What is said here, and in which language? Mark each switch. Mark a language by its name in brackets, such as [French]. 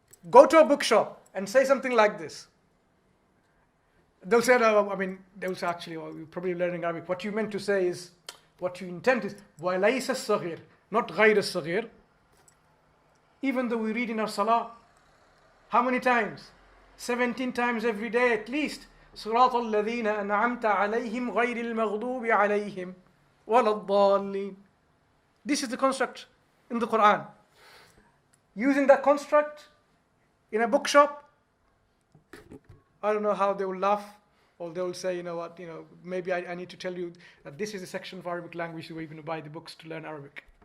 [English] Go to a bookshop and say something like this. They'll say, they'll say actually, well, you're probably learning Arabic. What you meant to say is, what you intend is, [Arabic] وَلَيْسَ الصَّغِيرِ, [English] not [Arabic] غَيْرِ الصَّغِيرِ. [English] Even though we read in our salah, how many times? 17 times every day at least. [Arabic] صراط الذين أنعمت عليهم غير المغضوب عليهم ولا الضالين. [English] This is the construct in the Qur'an. Using that construct in a bookshop, I don't know how they will laugh, or they will say, you know what, maybe I need to tell you that this is a section of Arabic language where you're going to buy the books to learn Arabic.